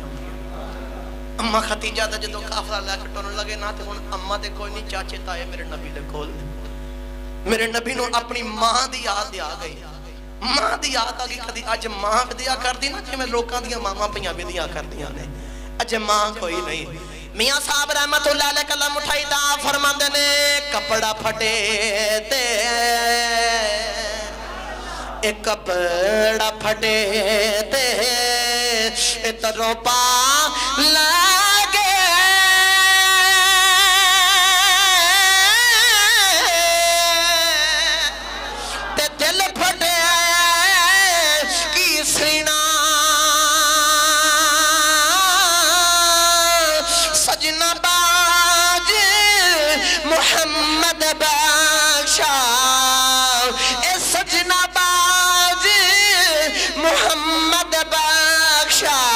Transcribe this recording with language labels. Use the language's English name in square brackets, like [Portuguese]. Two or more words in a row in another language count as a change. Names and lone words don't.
[Punjabi] اماں خدیجہ دا جدوں قافلہ لے کے ٹرن لگے نا تے ہݨ اماں دے کوئی نہیں چاچے تائے میرے نبی دے کول. میرے نبی نوں اپنی ماں دی یاد آ گئی. ماں دی یاد آ گئی کدی اج ماں ودیا کردی نا جویں لوکاں دیاں ماواں پئیاں ودیا کردیاں نے اج ماں کوئی نہیں. میاں صاحب [Arabic] رحمۃ اللہ علیہ [Punjabi] قلم اٹھائی دا فرماندے نے کپڑا پھٹے تے ایک کپڑا پھٹے تے اتروں پا لگے تے دل پھٹے کی سینا سجنا باج محمد بخشا محمد بخشا